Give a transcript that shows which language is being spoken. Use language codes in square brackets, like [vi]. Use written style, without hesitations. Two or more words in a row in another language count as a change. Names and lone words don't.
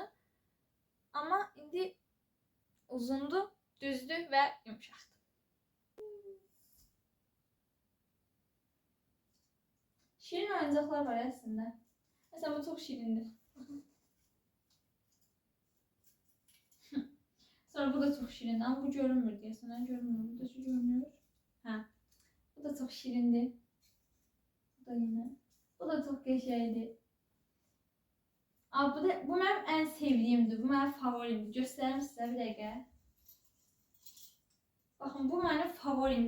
[az] Amma indi uzundur, düzdür və yumşaqdır. Şirin oyuncaqlar var əslində. Məsələn, bu çox şirindir. [tr] Sonra bu da çok şirin ama bu görünmür diye sana görünmür. Bu da şu görünür. Ha. Bu da çok şirindi. Bu da yine. Bu da çok geçerli. Abi bu benim en sevdiğimdi. Bu benim favorimdi. Göstereyim size bir dakika. Bakın bu benim favorimdi.